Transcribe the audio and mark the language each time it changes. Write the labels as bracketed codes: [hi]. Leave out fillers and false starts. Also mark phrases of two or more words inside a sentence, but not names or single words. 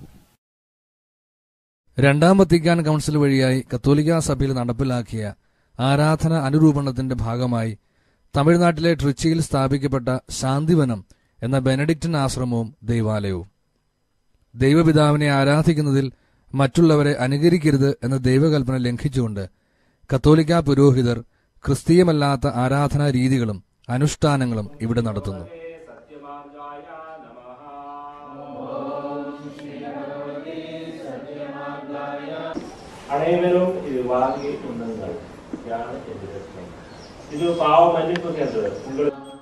[ml] രണ്ടാം വത്തിക്കാൻ കൗൺസിൽ വഴിയായി കത്തോലിക്കാ സഭയിൽ നടപ്പിലാക്കിയ ആരാധന അനുരൂപണത്തിന്റെ ഭാഗമായി തമിഴ്നാട്ടിലെ ട്രിച്ചിയിൽ സ്ഥാപിക്കപ്പെട്ട ശാന്തിവനം എന്ന ബെനഡിക്റ്റൻ ആശ്രമവും ദൈവാലയവും. ദൈവപിതാവിനെ ആരാധിക്കുന്നതിൽ മറ്റുള്ളവരെ അനുകരിക്കരുത് എന്ന ദൈവകൽപ്പന ലംഘിച്ചുകൊണ്ട് കത്തോലിക്കാ പുരോഹിതർ ക്രിസ്തീയമല്ലാത്ത ആരാധനാ രീതികളും അനുഷ്ഠാനങ്ങളും ഇവിടെ നടത്തുന്നു. [ta] அனைவரும் இது வாங்கி உண்ணுங்கள். யானை எதிர்க்கும் இது பாவ மன்னிப்புங்கிறது உங்களுக்கு.